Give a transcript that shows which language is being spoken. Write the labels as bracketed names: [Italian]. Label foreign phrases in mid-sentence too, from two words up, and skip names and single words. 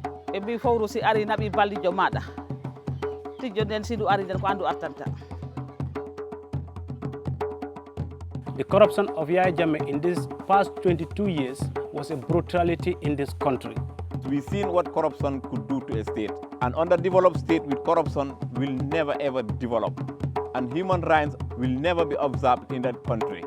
[Fula] e mbi fowru si ari naɓi ballijo maɗa tijjo nden si ndu ari nden ko andu artanta. [English] The corruption of Yahya Jammeh in these past 22 years was a brutality in this country. We've seen what corruption could do to a state. An underdeveloped state with corruption will never ever develop. And human rights will never be observed in that country.